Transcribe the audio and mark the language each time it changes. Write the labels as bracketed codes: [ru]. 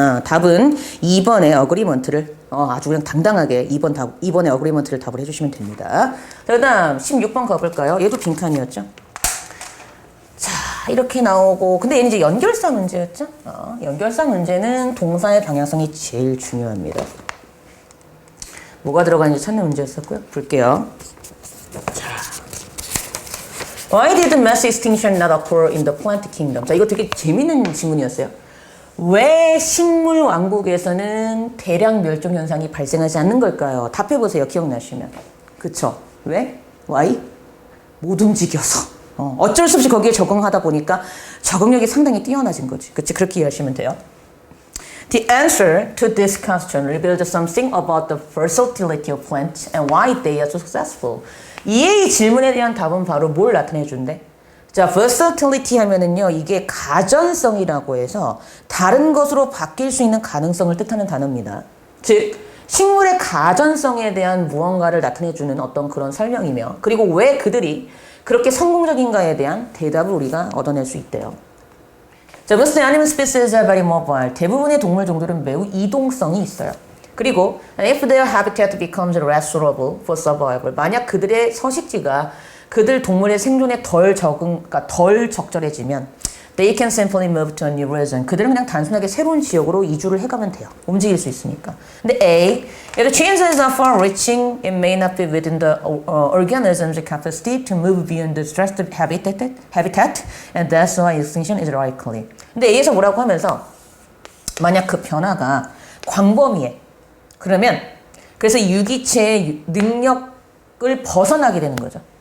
[ko] 답은 2번의 어그리먼트를 아주 그냥 당당하게 2번의 어그리먼트를 답을 해주시면 됩니다. 자, 그 다음 16번 가볼까요? 얘도 빈칸이었죠? 자, 이렇게 나오고 근데 얘는 이제 연결사 문제였죠? 연결사 문제는 동사의 방향성이 제일 중요합니다. 뭐가 들어가는지 찾는 문제였었고요. 볼게요. [en] 자, Why did mass extinction not occur in the plant kingdom? [ko] 자, 이거 되게 재밌는 질문이었어요. 왜 식물 왕국에서는 대량 멸종 현상이 발생하지 않는 걸까요? 답해보세요. 기억나시면. 그쵸? 왜? Why? 못 움직여서. 어쩔 수 없이 거기에 적응하다 보니까 적응력이 상당히 뛰어나진 거지. 그치? 그렇게 이해하시면 돼요. [en] The answer to this question reveals something about the versatility of plants and why they are so successful. [ko] 이 질문에 대한 답은 바로 뭘 나타내 준대? 자, versatility 하면은요, 이게 가전성이라고 해서 다른 것으로 바뀔 수 있는 가능성을 뜻하는 단어입니다. 즉, 식물의 가전성에 대한 무언가를 나타내주는 어떤 그런 설명이며, 그리고 왜 그들이 그렇게 성공적인가에 대한 대답을 우리가 얻어낼 수 있대요. [en] 자, most animal species are very mobile. [ko] 대부분의 동물 종들은 매우 이동성이 있어요. 그리고 [en] if their habitat becomes less suitable for survival, [ko] 만약 그들의 서식지가 그들 동물의 생존에 그러니까 덜 적절해지면 [en] they can simply move to a new region. [ko] 그들은 그냥 단순하게 새로운 지역으로 이주를 해가면 돼요. 움직일 수 있으니까. 근데 [en] A, if the changes are far-reaching, it may not be within the organism's capacity to move beyond the stressed habitat, and that's why extinction is likely. [ko] 근데 A에서 뭐라고 하면서 만약 그 변화가 광범위해. 그러면 그래서 유기체의 능력을 벗어나게 되는 거죠.